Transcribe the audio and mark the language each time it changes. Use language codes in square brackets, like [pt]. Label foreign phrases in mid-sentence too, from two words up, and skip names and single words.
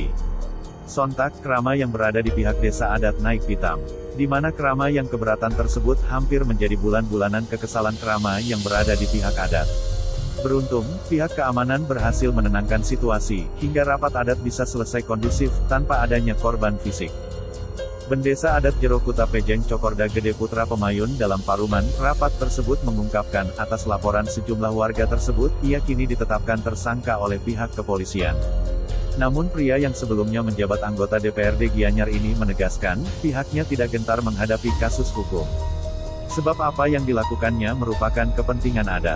[id] Sontak, kerama yang berada di pihak desa adat naik pitam. Di mana kerama yang keberatan tersebut hampir menjadi bulan-bulanan kekesalan kerama yang berada di pihak adat. Beruntung, pihak keamanan berhasil menenangkan situasi, hingga rapat adat bisa selesai kondusif, tanpa adanya korban fisik. Bendesa adat Jero Kuta Pejeng Cokorda Gede Putra Pemayun dalam paruman, rapat tersebut mengungkapkan, atas laporan sejumlah warga tersebut, ia kini ditetapkan tersangka oleh pihak kepolisian. Namun pria yang sebelumnya menjabat anggota DPRD Gianyar ini menegaskan, pihaknya tidak gentar menghadapi kasus hukum. Sebab apa yang dilakukannya merupakan kepentingan adat.